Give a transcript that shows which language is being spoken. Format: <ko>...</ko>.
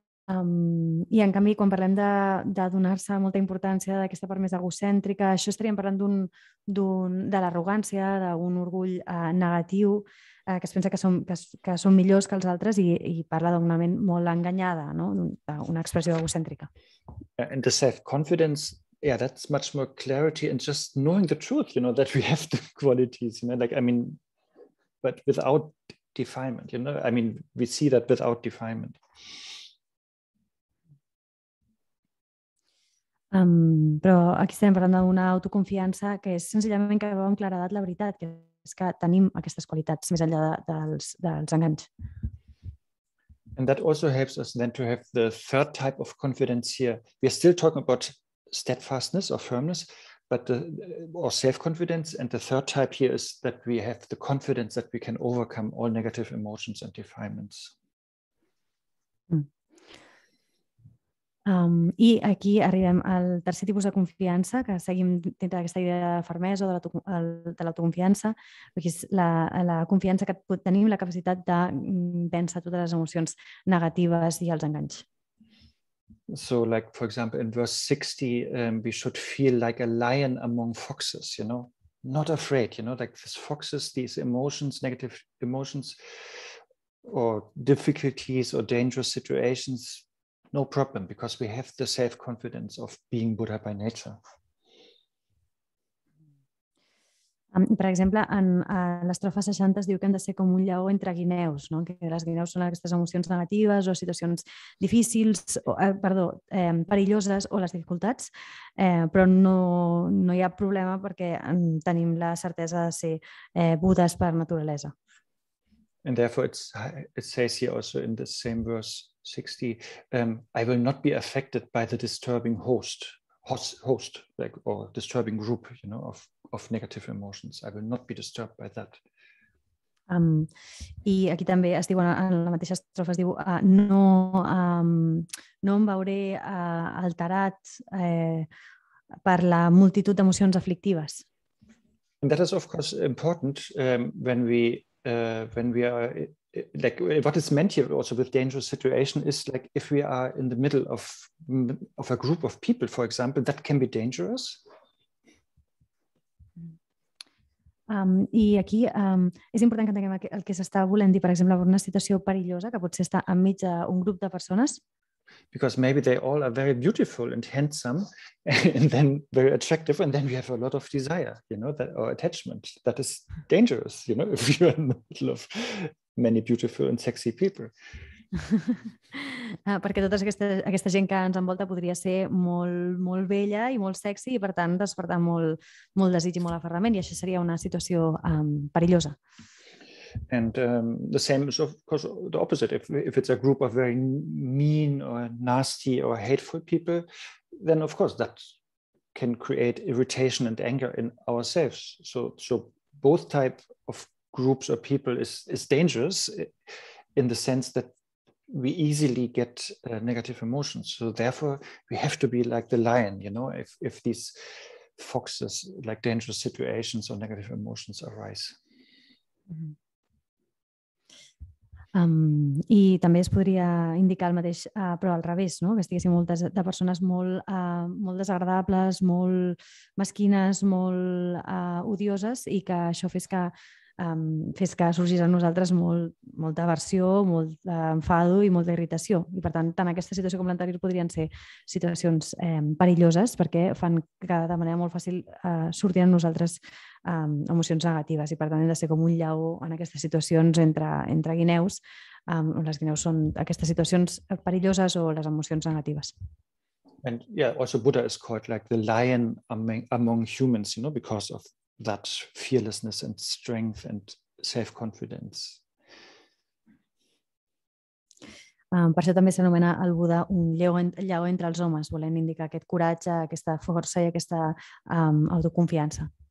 <ca>I en canvi, quan parlem de donar-se molta importància d'aquesta part més egocèntrica, això estaríem parlant de l'arrogància, d'un orgull negatiu, que es pensa que són millors que els altres i parla d'una ment molt enganyada, no? Una expressió egocèntrica.</ca> <en>And the self-confidence, yeah, that's much more clarity and just knowing the truth, you know, that we have the qualities, you know, like, I mean, but without defilement, you know, I mean, we see that without defilement.</en> <ca>Però aquí estem parlant d'una autoconfiança que és senzillament que veu amb claredat la veritat, que és que tenim aquestes qualitats més enllà dels enganys.</ca> <en>And that also helps us then to have the third type of confidence here. We are still talking about steadfastness or firmness, but or self-confidence. And the third type here is that we have the confidence that we can overcome all negative emotions and defilements.</en> <ca>I aquí arribem al tercer tipus de confiança, que seguim dintre d'aquesta idea de la fermesa o de l'autoconfiança, que és la confiança que tenim, la capacitat de vèncer totes les emocions negatives i els enganys.</ca> <en>So, like, for example, in verse 60, we should feel like a lion among foxes, not afraid, like these foxes, these emotions, negative emotions, or difficulties or dangerous situations, no problem, because we have the self-confidence of being Buddha by nature.</en> <ca>Per exemple, en l'estrofa 60 es diu que hem de ser com un lleó entre guineus, no? Que les guineus són aquestes emocions negatives o situacions difícils, perilloses o les dificultats, però no hi ha problema perquè tenim la certesa de ser budes per naturalesa.</ca> <en>And therefore it says here also in the same verse 60, I will not be affected by the disturbing host like, or disturbing group, of negative emotions. I will not be disturbed by that.</en> <ca>I aquí també es diu, en la mateixa estrofa es diu no em veuré alterat per la multitud d'emocions aflictives.</ca> <en>And that is of course important when we are like, what is meant here also with dangerous situation is like if we are in the middle of a group of people, for example, that can be dangerous.</en> <ca>I aquí és important que entenguem el que s'està volent dir, per exemple, per una situació perillosa, que potser està enmig d'un grup de persones.</ca> <en>Because maybe they all are very beautiful and handsome and then very attractive, and then we have a lot of desire, or attachment. That is dangerous, if you're in the middle of many beautiful and sexy people.</en> <ca>Perquè tota aquesta gent que ens envolta podria ser molt bella i molt sexy i per tant despertar molt desig i molt aferrament, i això seria una situació perillosa.</ca> <en>And the same is of course the opposite. If it's a group of very mean or nasty or hateful people, then of course that can create irritation and anger in ourselves. So both type of groups or people is dangerous in the sense that we easily get negative emotions. So therefore we have to be like the lion, if these foxes, like dangerous situations or negative emotions arise.</en> <ca>I també es podria indicar el mateix, però al revés, no? Que estiguessin moltes de persones molt desagradables, molt mesquines, molt odioses, i que això fes que sorgís a nosaltres molta aversió, molt d'enfado i molta irritació. I per tant, tant aquesta situació com l'anterior podrien ser situacions perilloses perquè fan que de manera molt fàcil surtin a nosaltres emocions negatives, i per tant hem de ser com un lleó en aquestes situacions entre guineus. Les guineus són aquestes situacions perilloses o les emocions negatives.</ca> <en>And yeah, also Buddha is called like the lion among humans, because of that fearlessness and strength and self-confidence.</en> <ca>Per això també s'anomena el Buda un lleó entre els homes, volent indicar aquest coratge, aquesta força i aquesta autoconfiança.</ca>